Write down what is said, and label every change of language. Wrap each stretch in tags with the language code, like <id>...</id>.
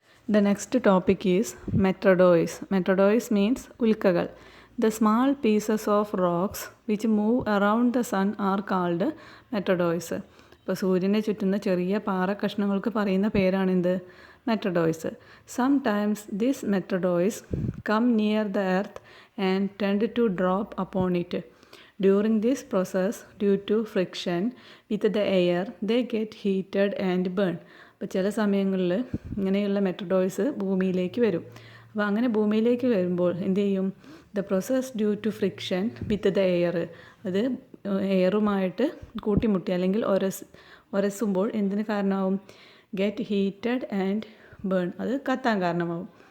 <en>The next topic is meteoroids. Meteoroids means ഉൽക്കകൾ. The small pieces of rocks which move around the sun are called meteoroids.</en> <ml>ഇപ്പോൾ സൂര്യനെ ചുറ്റുന്ന ചെറിയ പാറ കഷ്ണങ്ങൾക്ക് പറയുന്ന പേരാണിത്</ml> <en>meteoroids. Sometimes these meteoroids come near the earth and tend to drop upon it. During this process, due to friction with the air, they get heated and burn.</en> <ml>അപ്പോൾ ചില സമയങ്ങളിൽ ഇങ്ങനെയുള്ള മെറ്റഡോയ്സ് ഭൂമിയിലേക്ക് വരും. അപ്പോൾ അങ്ങനെ ഭൂമിയിലേക്ക് വരുമ്പോൾ എന്ത് ചെയ്യും?</ml> <en>the process due to friction with the air,</en> <ml>അത് എയറുമായിട്ട് കൂട്ടിമുട്ടി അല്ലെങ്കിൽ ഒരസുമ്പോൾ എന്തിന് കാരണമാവും?</ml> <en>get heated and burn,</en> <ml>അത് കത്താൻ കാരണമാവും.</ml>